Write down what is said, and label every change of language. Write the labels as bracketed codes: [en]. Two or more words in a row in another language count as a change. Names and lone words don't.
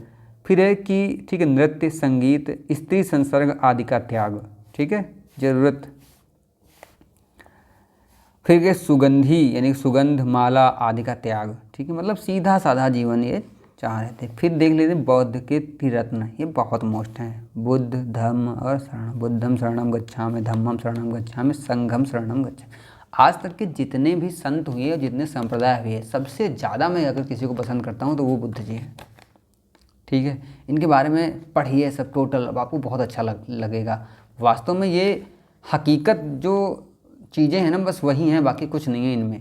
[hi] फिर है कि ठीक है नृत्य संगीत स्त्री संसर्ग आदि का त्याग। ठीक है, जरूरत। फिर के सुगंधी यानी सुगंध माला आदि का त्याग। ठीक है, मतलब सीधा साधा जीवन ये चाह रहे थे। फिर देख लेते हैं बौद्ध के त्रिरत्न, ये बहुत मोस्ट हैं, बुद्ध धम्म और शरण। [pi] बुद्धम शरणम गच्छामि, धम्मम शरणम गच्छामि, संघम शरणम गच्छामि। [hi] आज तक के जितने भी संत हुए और जितने संप्रदाय हुए, सबसे ज़्यादा मैं अगर किसी को पसंद करता हूँ तो वो बुद्ध जी हैं। ठीक है, इनके बारे में पढ़िए सब टोटल, अब आपको बहुत अच्छा लगेगा। वास्तव में ये हकीकत जो चीज़ें हैं ना बस वही हैं, बाकी कुछ नहीं है इनमें।